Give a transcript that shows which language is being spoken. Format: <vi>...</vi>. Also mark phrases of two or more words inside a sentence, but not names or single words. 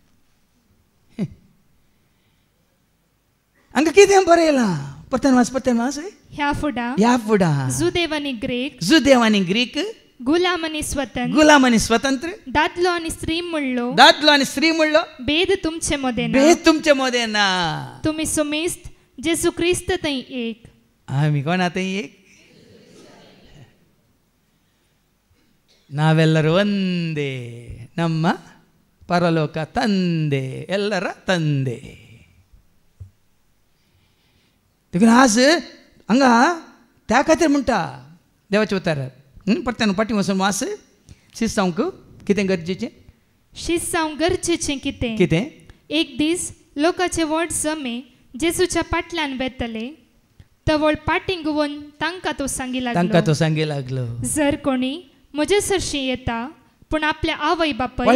<kok>हांगा कितें बरयलां परतन वाच ह्या फुडां जुदेव आनी ग्रीक गुलाम आनी स्वतंत्र दादलो आनी स्त्री म्हणलो भेद तुमचे मोदे ना तुमी समेस्त जेसू क्रिस्त थंय एक आमी कोणा थंय एक</kok> <kn>ನಾವೆಲ್ಲರೂ ಒಂದೇ ನಮ್ಮ ಪರಲೋಕ ತಂದೆ ಎಲ್ಲರ ತಂದೆ</kn> <kok>देखून आज हांगा त्या खातीर म्हणटा देवाचे उतार परत्यान पाटी वचून वास शीस जावंक कितें गरजेचें कितें एक दीस लोकांचे व्हड जमे जेजूच्या पाटल्यान वेतले तो व्हड पाटी घेवन तांकां तो सांगी लागलो जर कोणी म्हजे सरशी येता पूण आपल्या आवय बापाय</kok>